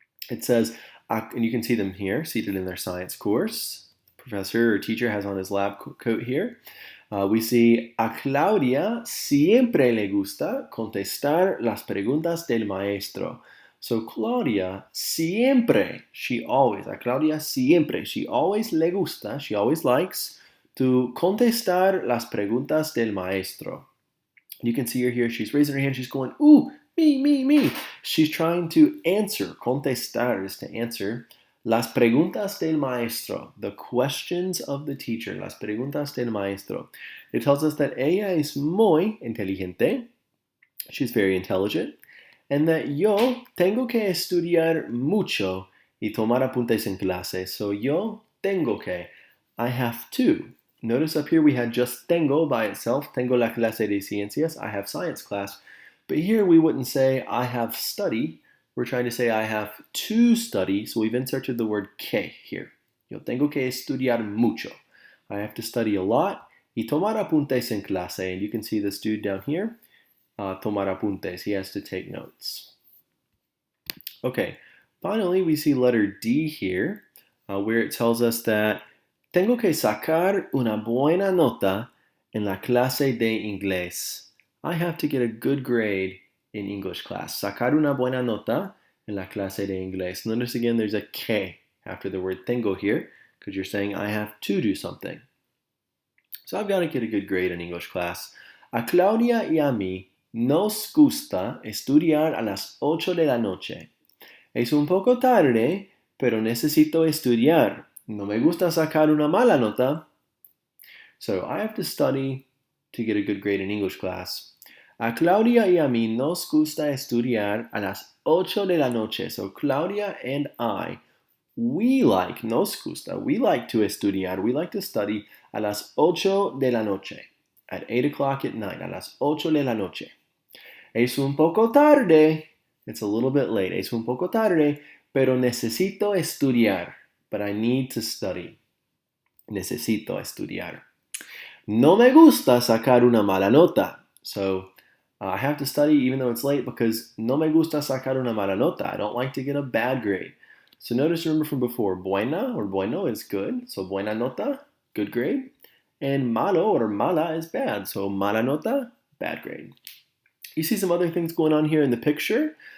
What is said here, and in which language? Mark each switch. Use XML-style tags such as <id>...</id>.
<en>It says, and you can see them here, seated in their science course. Professor or teacher has on his lab coat here. We see,</en> <es>a Claudia siempre le gusta contestar las preguntas del maestro.</es> <en>So Claudia siempre, she always, a Claudia siempre, she always le gusta, she always likes to contestar las preguntas del maestro. You can see her here, she's raising her hand, she's going, ooh, me. She's trying to answer, contestar is to answer, las preguntas del maestro, the questions of the teacher, las preguntas del maestro.</en> <es>It tells us that ella es muy inteligente,</es> <en>she's very intelligent,</en> <es>and that yo tengo que estudiar mucho y tomar apuntes en clase.</es> <en>So yo tengo que, I have to. Notice up here we had just tengo by itself, tengo la clase de ciencias, I have science class. But here we wouldn't say I have study. We're trying to say I have to study, so we've inserted the word que here. Yo tengo que estudiar mucho. I have to study a lot. Y tomar apuntes en clase. And you can see this dude down here, tomar apuntes. He has to take notes. Okay, finally we see letter D here, where it tells us that</en> <es>tengo que sacar una buena nota en la clase de inglés.</es> <en>I have to get a good grade in English class.</en> <es>Sacar una buena nota en la clase de inglés.</es> <en>Notice again there's a que after the word tengo here, because you're saying I have to do something. So I've got to get a good grade in English class.</en> <es>A Claudia y a mí nos gusta estudiar a las 8 de la noche. Es un poco tarde, pero necesito estudiar. No me gusta sacar una mala nota.</es> <en>So I have to study to get a good grade in English class.</en> <es>A Claudia y a mí nos gusta estudiar a las 8 de la noche.</es> <en>So Claudia and I, we like, nos gusta, we like to estudiar, we like to study a las 8 de la noche, at 8 o'clock at night, a las 8 de la noche.</en> <es>Es un poco tarde,</es> <en>it's a little bit late,</en> <es>es un poco tarde, pero necesito estudiar,</es> <en>but I need to study.</en> <es>Necesito estudiar. No me gusta sacar una mala nota.</es> <en>So I have to study even though it's late because</en> <es>no me gusta sacar una mala nota.</es> <en>I don't like to get a bad grade. So notice, remember from before, buena or bueno is good. So buena nota, good grade. And malo or mala is bad. So mala nota, bad grade. You see some other things going on here in the picture.</en>